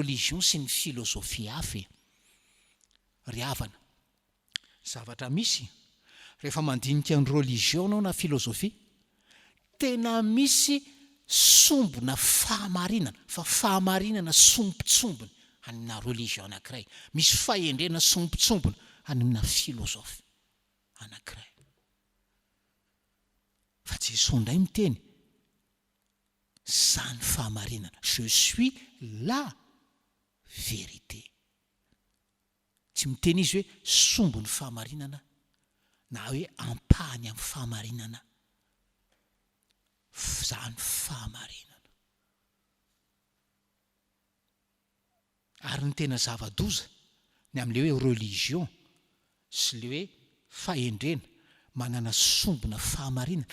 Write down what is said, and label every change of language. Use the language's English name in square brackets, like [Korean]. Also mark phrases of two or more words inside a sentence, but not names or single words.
[Malagasy] religion sy ny filosofia hafa ry havana zavatra misy rehefa mandinika ny religion anao na filosofia tena misy sombona fahamarinana fa fahamarinana sombotsombony anina religion anankiray misy fahendrena sombotsombona anina filosofia anankiray fa Jesosy ndray miteny zany fahamarinana [French] je suis la vérité [Malagasy] tsy miteny izy hoe sombony fahamarinana na hoe ampahany amin'ny fahamarinana zany fahamarinana ary ny tena zava-doza ny amin'le hoe religion sy le hoe fahendrena manana sombona fahamarinana